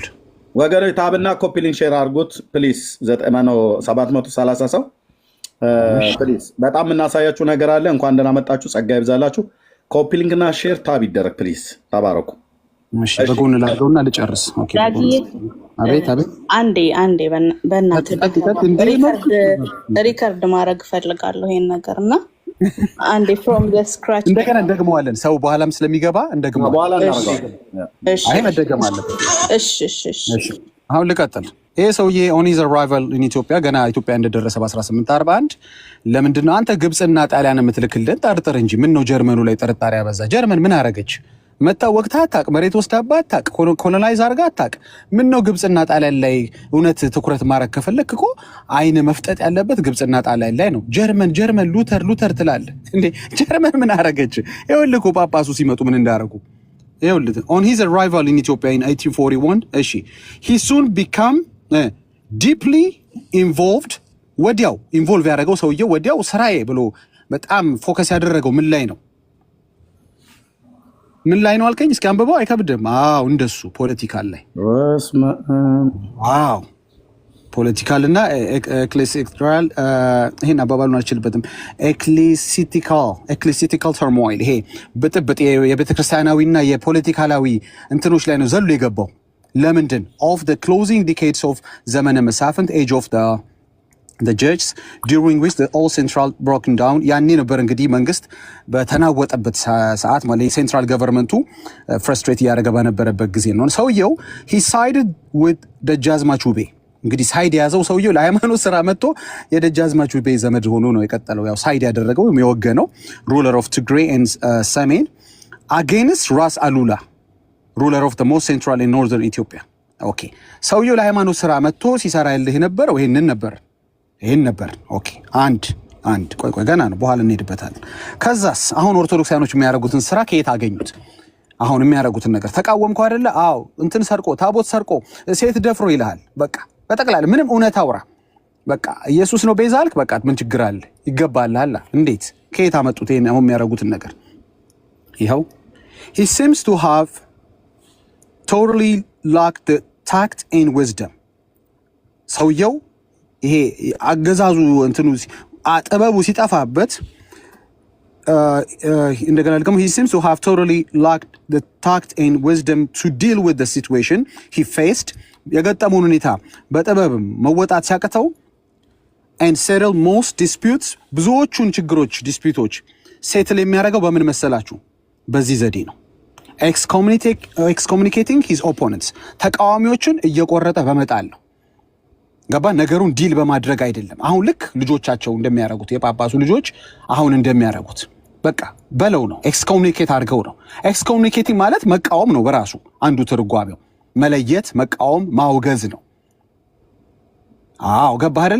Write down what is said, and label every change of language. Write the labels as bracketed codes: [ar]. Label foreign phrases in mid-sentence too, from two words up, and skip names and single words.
[am] ወገኖች ታብና ኮፒሊንግ ሼር አድርጉት ፕሊስ። 730 ሰው ፕሊስ። በጣም የምናሳያችሁ ነገር አለ። እንኳን ደህና መጣችሁ። ጸጋ ይብዛላችሁ። ኮፒሊንግና ሼር ታብ ይደረግ ፕሊስ። ተባረኩ። እሺ በጎን ላድርገውና ልጨርስ። ኦኬ አቤት አንዴ በእናትህ ሪከርድ ማድረግ እፈልጋለሁ ይሄን ነገርና አንዴ [en] from the scratch [am] እንደገና እንደግመዋለን። ሰው በኋላም ስለሚገባ እንደግመዋለን። በኋላ እናደርጋለን። አይ መደገም አለበት። እሺ አሁን ልቀጥል። ይሄ ሰውዬ [en] on his arrival in Ethiopia [am] ገና ኢትዮጵያ እንደደረሰ በ1841 ለምንድነው አንተ ግብፅና ጣሊያን የምትልክልን? ጠርጥር እንጂ ምን ነው ጀርመኑ ላይ ጥርጣሬ ያበዛ? ጀርመን ምን አረገች? መታ ወቅታ አታቅ፣ መሬት ወስዳባ አታቅ፣ ኮሎናይዝ አርጋ አታቅ። ምን ነው ግብጽና ጣሊያን ላይ እውነት ትኩረት ማድረግ ከፈለክ እኮ አይን መፍጠጥ ያለበት ግብጽና ጣሊያን ላይ ነው። ጀርመን ሉተር ትላለህ እንዴ? ጀርመን ምን አረገች? ይኸውልህ እኮ ጳጳሱ ሲመጡ ምን እንዳረጉ ይኸውልህ። [en] on his arrival in Ethiopia in 1841 [am] እሺ [en] he soon become deeply involved [am] ወዲያው ኢንቮልቭ ያደረገው ሰውየው ወዲያው ስራዬ ብሎ በጣም ፎከስ ያደረገው ምን ላይ ነው? ምን ላይ ነው አልከኝ? እስኪ አንብበው። አይከብድም? አዎ እንደሱ ፖለቲካል ላይ ዋው ፖለቲካል እና ኤክሌሲቲካል ይሄን አባባሉን አልችልበትም። [en] ecclesiastical turmoil [am] ይሄ ብጥብጥ የቤተክርስቲያናዊና የፖለቲካላዊ እንትኖች ላይ ነው ዘሎ የገባው። ለምንድን [en] of the closing decades of [am] ዘመነ [en] መሳፍንት age of the judges during which the all central broken down [am] ያኔ ነበር እንግዲህ መንግስት በተናወጠበት ሰዓት ማለት [en] central government frustrate [am] ያደረገ በነበረበት ጊዜ ነው። ሰውየው [en] he sided with [am] ደጃዝማች ውቤ እንግዲህ ሳይድ ያዘው ሰውየው ለሃይማኖት ስራ መጥቶ የደጃዝማች ውቤ ዘመድ ሆኖ ነው የቀጠለው። ያው ሳይድ ያደረገው የወገነው [en] ruler of Tigray and [am] ሰሜን against ራስ አሉላ [en] ruler of the most central and northern Ethiopia። [am] ኦኬ ሰውየው ለሃይማኖት ስራ መጥቶ ሲሰራ ያለህ የነበረው ይሄን ነበር። ኦኬ አንድ ቆይ ገና ነው፣ በኋላ እንሄድበታለን። ከዛስ አሁን ኦርቶዶክሳኖች የሚያደርጉትን ስራ ከየት አገኙት? አሁን የሚያደርጉትን ነገር ተቃወምኩ አይደለ? አዎ እንትን ሰርቆ ታቦት ሰርቆ ሴት ደፍሮ ይልሃል። በቃ በጠቅላላ ምንም እውነት አውራ። በቃ ኢየሱስ ነው ቤዛ አልክ፣ በቃ ምን ችግር አለ? ይገባልሃል። እንዴት ከየት አመጡት ይሄን አሁን የሚያደርጉትን ነገር? ይኸው [en] he seems to have totally lacked the tact and wisdom። [am] ሰውየው ይሄ አገዛዙ እንትኑ ጥበቡ ሲጠፋበት እንደገና ደግሞ [en] he seems to have totally lacked the tact and wisdom to deal with the situation he faced [am] የገጠመውን ሁኔታ በጥበብም መወጣት ሲያቅተው [en] and settle most disputes [am] ብዙዎቹን ችግሮች ዲስፒዩቶች ሴትል የሚያደርገው በምን መሰላችሁ? በዚህ ዘዴ ነው። [en] excommunicating his opponents [am] ተቃዋሚዎችን እየቆረጠ በመጣል ነው። ገባ? ነገሩን ዲል በማድረግ አይደለም። አሁን ልክ ልጆቻቸው እንደሚያደርጉት የጳጳሱ ልጆች አሁን እንደሚያደርጉት በቃ በለው ነው። ኤክስኮሙኒኬት አድርገው ነው። ኤክስኮሙኒኬቲንግ ማለት መቃወም ነው በራሱ አንዱ ትርጓሜው። መለየት፣ መቃወም፣ ማውገዝ ነው። አዎ ገባህ አይደል?